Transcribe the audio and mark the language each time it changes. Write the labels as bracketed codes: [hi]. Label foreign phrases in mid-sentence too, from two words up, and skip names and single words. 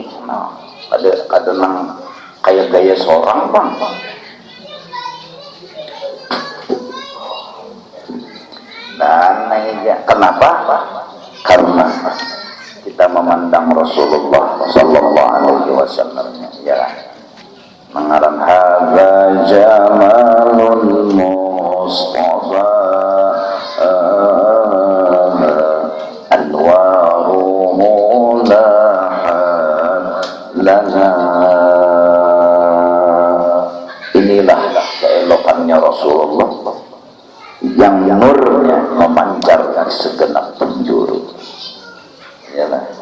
[bjn] Nah, ada nang kayak gaya seorang bang. [id] Dan kenapa? Karena kita memandang Rasulullah [ar] صلى الله عليه وسلم [id] ya mengarang [ar] هذا جمال المصطفى [id] inilah keelokannya Rasulullah yang nurnya memancar dari segenap penjuru yalah